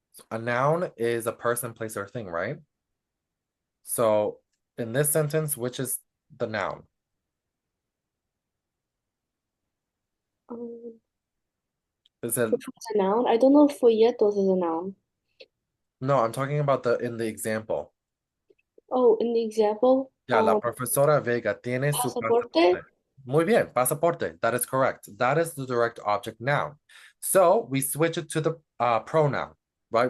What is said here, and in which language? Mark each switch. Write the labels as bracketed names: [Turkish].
[English] A noun is a person, place, or thing, right? So in this sentence, which is the noun? Is it? Which one's a noun? I don't know if folletos is a noun. No, I'm talking about in the example. Oh, in the example? [Spanish] Yeah, la profesora Vega tiene su pasaporte. [English] Muy bien, pasaporte. That is correct. That is the direct object noun. So we switch it to the pronoun, right?